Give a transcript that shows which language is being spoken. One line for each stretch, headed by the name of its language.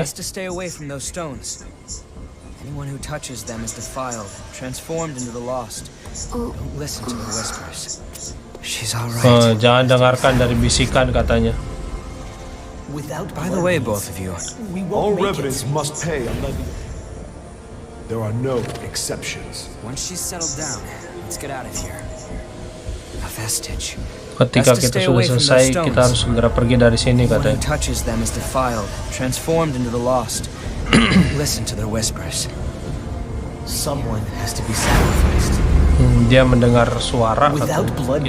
English: Best to stay away from those stones. Anyone who touches them is defiled, transformed into the lost. Don't listen to the whispers. She's all right.
Indonesian: Jangan dengarkan dari bisikan katanya.
English: By the way, both of you, all revenants must pay a levy. There are no exceptions. Once she's settled down, let's get out of here. A vestige.
Indonesian: Ketika kita sudah selesai, kita harus segera pergi dari sini katanya.
English: Anyone who touches them is defiled, transformed into the lost. Listen to their whispers. Someone has to be sacrificed.
Indonesian: Dia mendengar suara katanya.